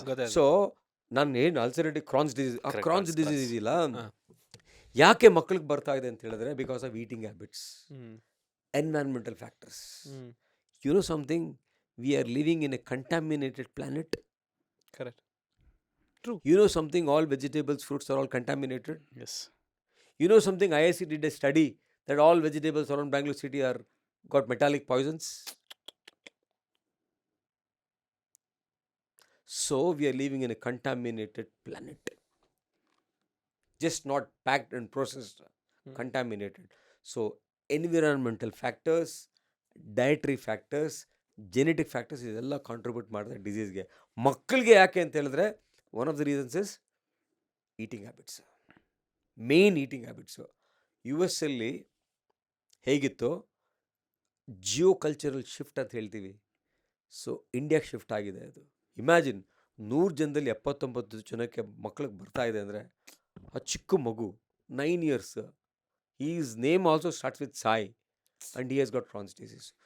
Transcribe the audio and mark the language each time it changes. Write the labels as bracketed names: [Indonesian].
[Kannada] ಗೊತ್ತಾಯ್ತು. ಸೊ ನಾನು ಏನು ಅಲ್ಸರೇಟಿವ್ ಕ್ರಾನ್ಸ್ ಡಿಸೀಸ್, ಆ [English] Correct, Crohn's Crohn's [Kannada] ಡಿಸೀಸ್ ಇದೆಯಲ್ಲ, ಹಾ. ಯಾಕೆ ಮಕ್ಕಳಿಗೆ ಬರ್ತಾ ಇದೆ ಅಂತ ಹೇಳಿದ್ರೆ [English] Because of eating habits, environmental factors. You know something, we are living in a contaminated planet. Correct. You know something, all vegetables, fruits are all contaminated. Yes. You know something, IIC did a study that all vegetables around Bangalore city are got metallic poisons. So we are living in a contaminated planet. Just not packed and processed, contaminated. So environmental factors, dietary factors, genetic factors [Kannada] ಇದೆಲ್ಲ contribute ಮಾಡಿದ್ರೆ ಡಿಸೀಸ್ಗೆ. ಮಕ್ಕಳಿಗೆ ಯಾಕೆ ಅಂತ ಹೇಳಿದ್ರೆ [English] One of the reasons is eating habits, main eating habits. [Kannada] US ಅಲ್ಲಿ ಹೇಗಿತ್ತು, Jio cultural shift ಅಂತ ಹೇಳ್ತೀವಿ. ಸೊ ಇಂಡಿಯಾಗೆ ಶಿಫ್ಟ್ ಆಗಿದೆ ಅದು. ಇಮ್ಯಾಜಿನ್, 100 ಜನದಲ್ಲಿ 79 ಜನಕ್ಕೆ ಮಕ್ಕಳಿಗೆ ಬರ್ತಾ ಇದೆ ಅಂದರೆ, ಆ ಚಿಕ್ಕ ಮಗು 9 years, [English] His name also starts with Sai and he has got Crohn's disease.